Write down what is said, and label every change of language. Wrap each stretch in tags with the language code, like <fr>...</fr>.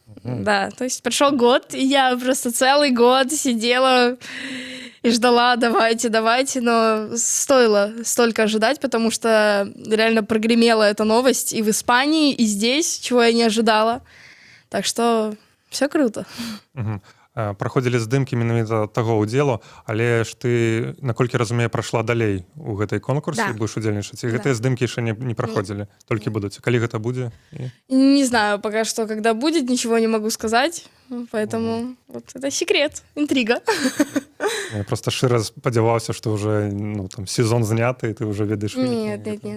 <ru>Да, то есть прошел год, и я просто целый год сидела и ждала, давайте, но стоило столько ожидать, потому что реально прогремела эта новость и в Испании, и здесь, чего я не ожидала. Так что все круто.</ru> <be>Праходзілі здымкі менавіта таго ўдзелу, але ж ты, наколькі разумею, прайшла далей у гэтай конкурсе, Да. будзеш удзельнічаць. І гэтыя здымкі яшчэ не праходзілі, толькі будуць. Калі гэта будзе?</be> <ru>Не знаю пока что, когда будет, ничего не могу сказать, поэтому вот это секрет, интрига.</ru> <be>Я просто шчыра спадзяваўся, што ўжо там сезон зняты, і ты ўжо ведаеш вынікі.</be>